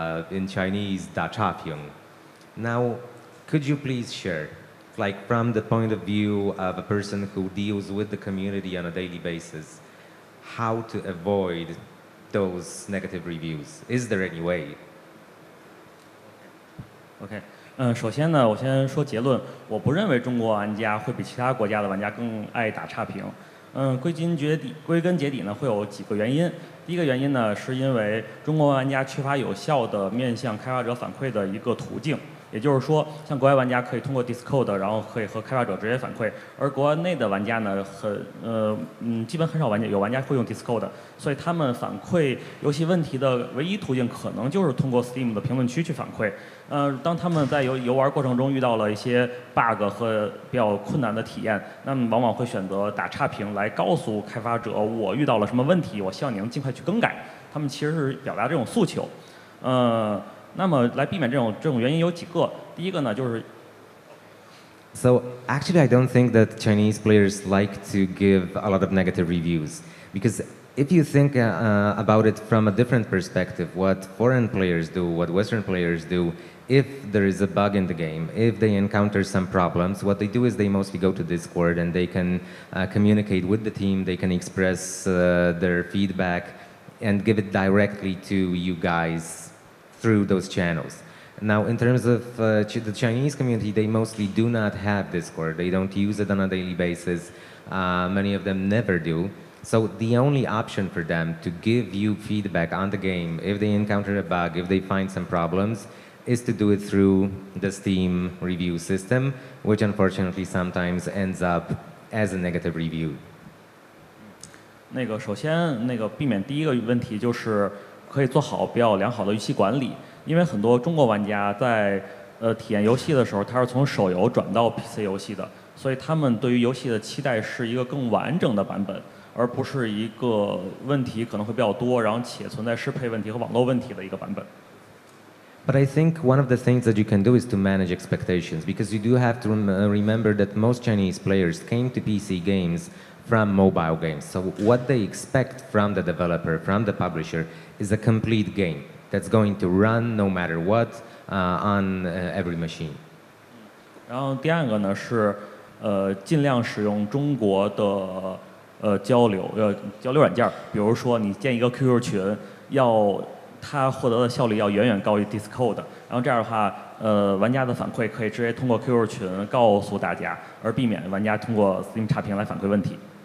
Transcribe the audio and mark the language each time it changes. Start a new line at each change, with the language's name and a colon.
English: In Chinese,
Chinese: 打差评.
English: Now, could you please share, like from the point of view of a person who deals with the community on a daily basis, how to avoid those negative reviews? Is there any way?
Chinese: OK，首先呢，我先说结论，我不认为中国玩家会比其他国家的玩家更爱打差评。归根结底呢，会有几个原因。第一个原因呢，是因为中国玩家缺乏有效的面向开发者反馈的一个途径。也就是说，像国外玩家可以通过 Discord， 然后可以和开发者直接反馈，而国内的玩家呢，基本很少有玩家会用 Discord， 所以他们反馈游戏问题的唯一途径可能就是通过 Steam 的评论区去反馈。当他们在游玩过程中遇到了一些 bug 和比较困难的体验，那么往往会选择打差评来告诉开发者我遇到了什么问题，我希望你能尽快去更改。他们其实是表达这种诉求。那么来避免这种原因有几个，第一个呢就是。
English: So actually, I don't think that Chinese players like to give a lot of negative reviews because if you think about it from a different perspective, what foreign players do, what Western players do, if there is a bug in the game, if they encounter some problems, what they do is they mostly go to Discord and they can communicate with the team, they can express their feedback and give it directly to you guys through those channels. Now, in terms of the Chinese community, they mostly do not have Discord. They don't use it on a daily basis. Many of them never do. So the only option for them to give you feedback on the game, if they encounter a bug, if they find some problems, is to do it through the Steam review system, which unfortunately sometimes ends up as a negative review.
Chinese: 首先避免第一个问题就是可以做好比较良好的预期管理，因为很多中国玩家在体验游戏的时候，他是从手游转到 PC 游戏的，所以他们对于游戏的期待是一个更完整的版本，而不是一个问题可能会比较多，然后且存在适配问题和网络问题的一个版本。
English: But I think one of the things that you can do is to manage expectations, because you do have to remember that most Chinese players came to PC games from mobile games. So what they expect from the developer, from the publisher, is a complete game that's going to run no matter what on every machine.
Chinese: 然后第二个呢是尽量使用中国的交流软件，比如说你建一个 QQ 群，它获得的效率要远远高于 Discord， 然后这样的话，玩家的反馈可以直接通过 QQ 群告诉大家，而避免玩家通过 Steam 差评来反馈问题。